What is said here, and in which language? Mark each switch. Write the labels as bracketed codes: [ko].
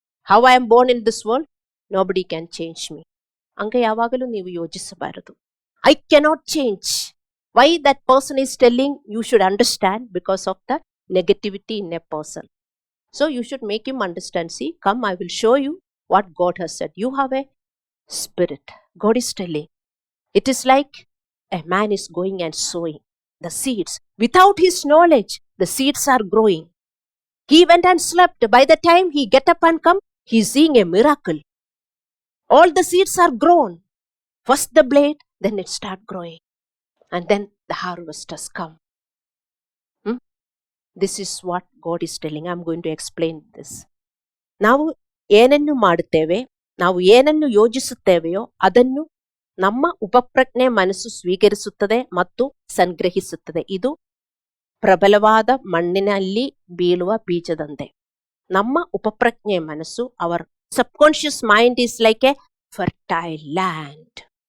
[en] How I am born in this world, nobody can change me. [kn] ಹಂಗೆ ಯಾವಾಗಲೂ ನೀವು ಯೋಚಿಸಬಾರದು. [en] I cannot change. Why that person is telling, you should understand because of the negativity in a person. So you should make him understand. See, come, I will show you what God has said. You have a spirit. God is telling. It is like a man is going and sowing the seeds. Without his knowledge, the seeds are growing. He went and slept. By the time he get up and come, he is seeing a miracle. All the seeds are grown. First the blade, then it start growing. And then the harvest has come. This is what God is telling. I am going to explain this. [kn] ನಾವು ಏನನ್ನು ಮಾಡುತ್ತೇವೆ, ನಾವು ಏನನ್ನು ಯೋಚಿಸುತ್ತೇವೆಯೋ ಅದನ್ನು ನಮ್ಮ ಉಪಪ್ರಜ್ಞೆ ಮನಸ್ಸು ಸ್ವೀಕರಿಸುತ್ತದೆ ಮತ್ತು ಸಂಗ್ರಹಿಸುತ್ತದೆ. ಇದು ಪ್ರಬಲವಾದ ಮಣ್ಣಿನಲ್ಲಿ ಬೀಳುವ ಬೀಜದಂತೆ. ನಮ್ಮ ಉಪಪ್ರಜ್ಞೆ ಮನಸ್ಸು, [en] Our subconscious mind is like a fertile land.